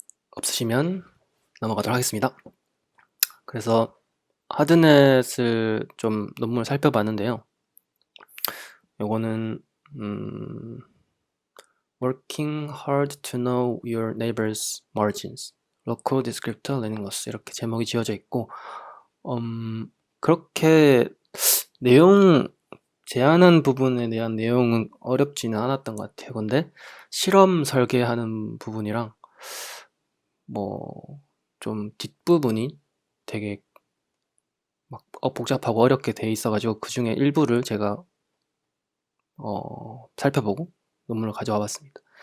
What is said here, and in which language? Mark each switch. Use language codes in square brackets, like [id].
[ko] 없으시면 넘어가도록 하겠습니다. 그래서 하드넷을 좀 논문을 살펴봤는데요. 요거는 [en] Working hard to know your neighbor's margins. Local descriptor learning loss [ko] 이렇게 제목이 지어져 있고 그렇게 내용 제안한 부분에 대한 내용은 어렵지는 않았던 것 같아요. 근데 실험 설계하는 부분이랑 뭐 좀 뒷부분이 되게 막 복잡하고 어렵게 돼 있어가지고 그 중에 일부를 제가 살펴보고 논문을 가져와 봤습니다.